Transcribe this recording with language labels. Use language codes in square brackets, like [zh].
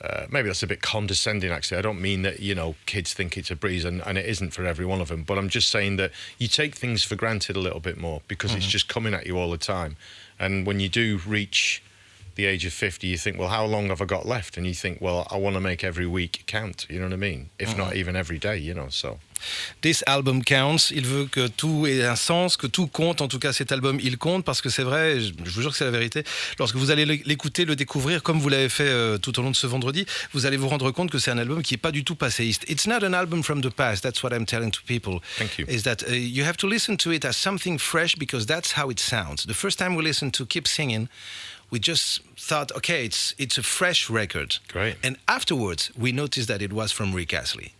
[en] Maybe that's a bit condescending, actually. I don't mean that, kids think it's a breeze, and it isn't for every one of them. But I'm just saying that you take things for granted a little bit more, because it's just coming at you all the time. And when you do reach the age of 50, you think, well, how long have I got left? And you think, well, I want to make every week count, you know what I mean? If not even every day, so... This album counts. [fr] Il veut que tout ait un sens, que tout compte. En tout cas, cet album, il compte, parce que c'est vrai, je vous jure que c'est la vérité. Lorsque vous allez l'écouter, le découvrir, comme vous l'avez fait tout au long de ce vendredi, vous allez vous rendre compte que c'est un album qui n'est pas du tout passéiste. [en] It's not an album from the past. That's what I'm telling to people. Thank you. Is that you have to listen to it as something fresh, because that's how it sounds. The first time we listened to Keep Singing, we just thought, okay, it's a fresh record. Great. And afterwards, we noticed that it was from Rick Astley.